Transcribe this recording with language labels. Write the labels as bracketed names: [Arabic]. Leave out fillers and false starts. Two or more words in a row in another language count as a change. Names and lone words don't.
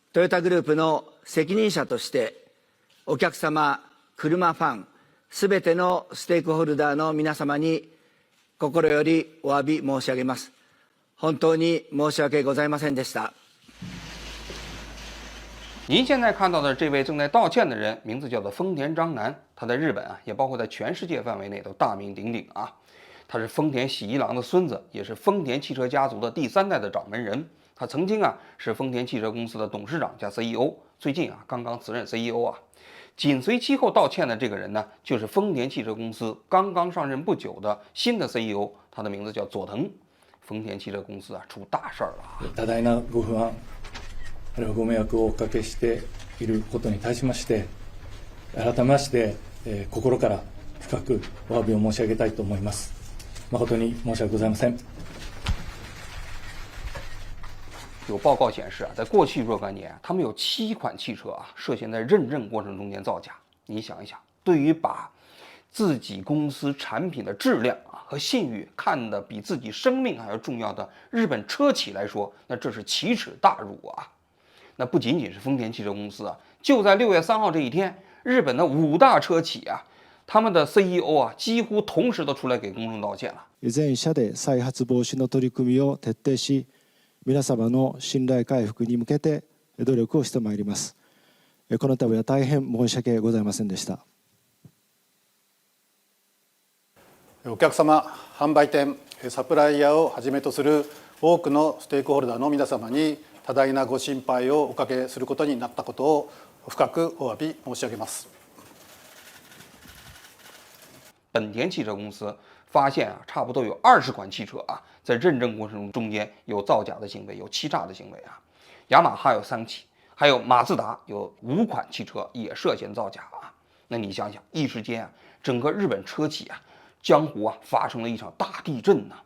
[Japanese] トヨタグループの責任者として、お客様、車ファン、すべてのステークホルダーの皆様に心よりお詫び申し上げます。本当に申し訳ございませんでした。 [Chinese] 您现在看到的这位正在道歉的人，名字叫做丰田章男，他在日本啊，也包括在全世界范围内都大名鼎鼎啊。他是丰田喜一郎的孙子，也是丰田汽车家族的第3代的掌门人。他曾经啊是丰田汽车公司的董事长加 CEO， 最近啊刚刚辞任 CEO 啊。紧随其后道歉的这个人呢，就是丰田汽车公司刚刚上任不久的新的 CEO， 他的名字叫佐藤。丰田汽车公司啊出大事儿了啊！ [Japanese] 多大なご不安、あるいはご迷惑をおかけしていることに対しまして、改めまして心から深くお詫びを申し上げたいと思います。誠に申し訳ございません。 [Chinese] 有报告显示啊，在过去若干年，他们有7款汽车啊涉嫌在认证过程中间造假。你想一想，对于把自己公司产品的质量啊和信誉看得比自己生命还要重要的日本车企来说，那这是奇耻大辱啊！那不仅仅是丰田汽车公司啊，就在6月3号这一天，日本的5大车企啊，他们的 CEO 啊几乎同时都出来给公众道歉了。 [Japanese] 全社で再発防止の取り組みを徹底し、皆様の信頼回復に向けて努力をしてまいります。この度は大変申し訳ございませんでした。お客様、販売店、サプライヤーをはじめとする多くのステークホルダーの皆様に多大なご心配をおかけすることになったことを深くお詫び申し上げます。 [Chinese] 本田汽车公司发现啊，差不多有20款汽车啊，在认证过程中间有造假的行为，有欺诈的行为啊。雅马哈有3起，还有马自达有5款汽车也涉嫌造假啊。那你想想，一时间啊，整个日本车企啊，江湖啊，发生了一场大地震呐。